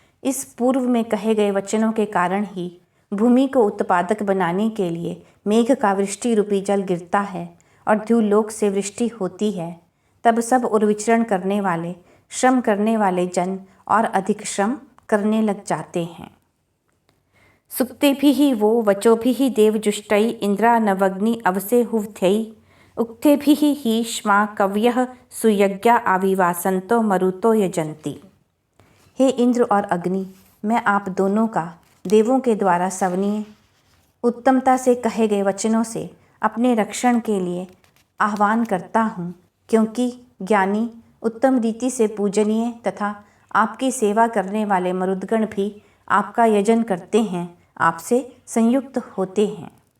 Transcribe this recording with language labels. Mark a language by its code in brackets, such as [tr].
[hi] इस पूर्व में कहे गए वचनों के कारण ही भूमि को उत्पादक बनाने के लिए मेघ का वृष्टि रूपी जल गिरता है और द्युलोक से वृष्टि होती है। तब सब और विचरण करने वाले, श्रम करने वाले जन और अधिक श्रम करने लग जाते हैं। [sa] सुक्तेभिः वो वचोभिः देवजुष्टै इंद्रा नवग्नि अवसे हुवथै उक्तेभिः हि श्मा कवयः सुयज्ञा आविवासंतो मरुतो यजन्ति। [hi] हे इंद्र और अग्नि, मैं आप दोनों का देवों के द्वारा सवनीय उत्तमता से कहे गए वचनों से अपने रक्षण के लिए आह्वान करता हूँ, क्योंकि ज्ञानी उत्तम रीति से पूजनीय तथा आपकी सेवा करने वाले मरुदगण भी आपका यजन करते हैं, आपसे संयुक्त होते हैं।